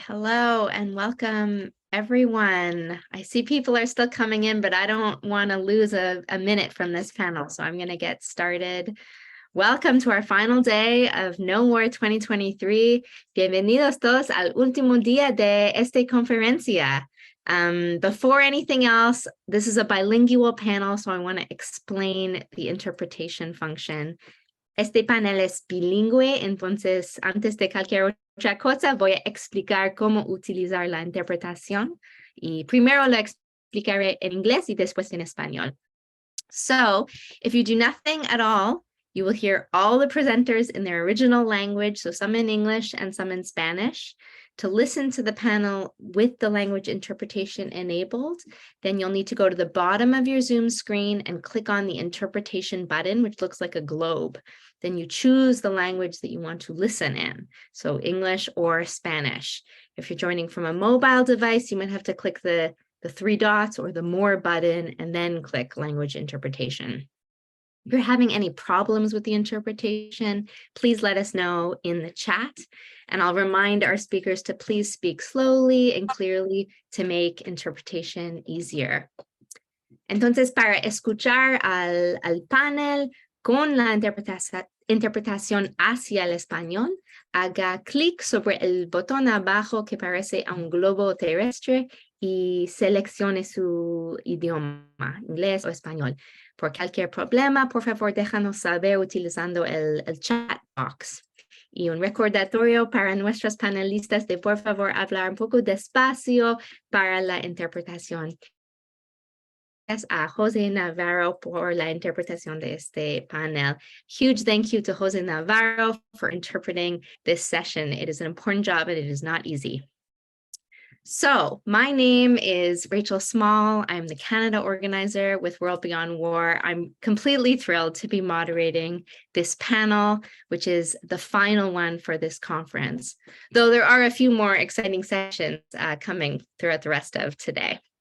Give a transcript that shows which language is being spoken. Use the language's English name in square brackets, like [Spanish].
[English] Hello and welcome, everyone. I see people are still coming in, but I don't want to lose a minute from this panel, so I'm going to get started. Welcome to our final day of No War 2023. [Spanish] Bienvenidos todos al último día de esta conferencia. [English] Before anything else, this is a bilingual panel, so I want to explain the interpretation function. [Spanish] Este panel es bilingüe, entonces antes de cualquier otra cosa voy a explicar cómo utilizar la interpretación y primero lo explicaré en inglés y después en español. [English] So if you do nothing at all, you will hear all the presenters in their original language, so some in English and some in Spanish. To listen to the panel with the language interpretation enabled, then you'll need to go to the bottom of your Zoom screen and click on the interpretation button, which looks like a globe. Then you choose the language that you want to listen in, so English or Spanish. If you're joining from a mobile device, you might have to click the three dots or the more button and then click language interpretation. If you're having any problems with the interpretation, please let us know in the chat, and I'll remind our speakers to please speak slowly and clearly to make interpretation easier. [Spanish] Entonces, para escuchar al panel con la interpretación hacia el español, haga clic sobre el botón abajo que parece a un globo terrestre y seleccione su idioma, inglés o español. Por cualquier problema, por favor, déjanos saber utilizando el chat box. Y un recordatorio para nuestros panelistas de por favor hablar un poco despacio para la interpretación. Gracias a Jose Navarro por la interpretación de este panel. [English] Huge thank you to Jose Navarro for interpreting this session. It is an important job and it is not easy. So my name is Rachel Small. I'm the Canada organizer with World Beyond War. I'm completely thrilled to be moderating this panel, which is the final one for this conference, though there are a few more exciting sessions coming throughout the rest of today.